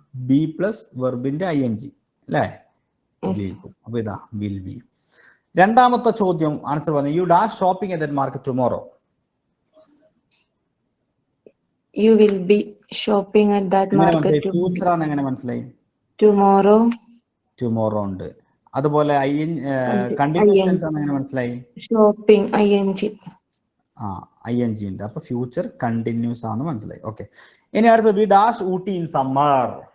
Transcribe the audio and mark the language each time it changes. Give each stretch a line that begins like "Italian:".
Malayalam: B plus വെർബിന്റെ ing അല്ലേ?
English: Yes.
Malayalam: അപ്പൊ ഇതാ
English: Will be.
Malayalam: രണ്ടാമത്തെ ചോദ്യം ആൻസർ പറഞ്ഞു.
English: You dash shopping at that market tomorrow. You will be shopping at that market
Malayalam: future ആണ് എങ്ങനെ മനസ്സിലായി?
English: tomorrow.
Malayalam: ടുമോറോ ഉണ്ട്. അതുപോലെ കണ്ടിന്യൂസ് ടെൻസ് ആണ് എങ്ങനെ മനസ്സിലായി?
English: Shopping ing.
Malayalam: ing ഉണ്ട്. അപ്പൊ ഫ്യൂച്ചർ കണ്ടിന്യൂസ് ആണ് മനസ്സിലായി.
English: Okay.
Malayalam: ഇനി അടുത്ത്
English: We dash Ooty in summer.